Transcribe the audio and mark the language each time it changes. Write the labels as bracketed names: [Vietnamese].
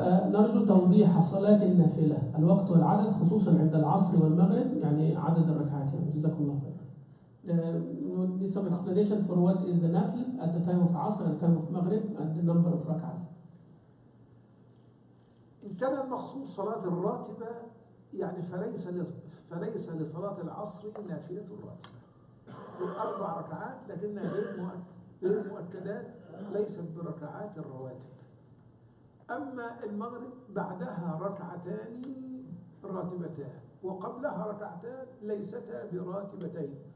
[Arabic] نرجو توضيح صلاة النافلة الوقت والعدد، خصوصا عند العصر والمغرب، يعني عدد الركعات. يعني جزاكم الله خير. [English] We need some explanation for what is the nafl at the time of Asr and time of Maghrib and the number of rak'ahs. [Arabic] إن كان المقصود صلاة الراتبة يعني فليس لصلاة العصر نافلة راتبة في 4 ركعات لكنها غير مؤكدات ليست بركعات الرواتب. أما المغرب بعدها ركعتان راتبتان وقبلها ركعتان ليستا براتبتين.